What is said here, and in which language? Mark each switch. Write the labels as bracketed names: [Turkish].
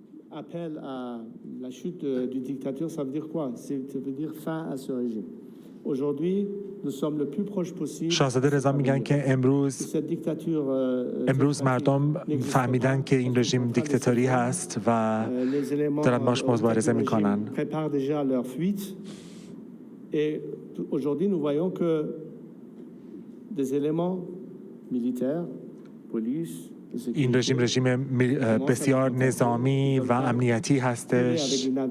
[French] appel à la chute du dictateur, ça veut dire quoi? Ça veut dire fin à ce régime. Aujourd'hui, nous sommes le plus proche possible. [Persian] شاهزاده رضا میگن که امروز مردم فهمیدن که این رژیم دیکتاتوری هست و دارن باش مبارزه میکنن. [French] Préparent déjà leur fuite. Et aujourd'hui, nous voyons que des éléments militaires, police. [Persian] این رژیم بسیار نظامی و امنیتی هستش.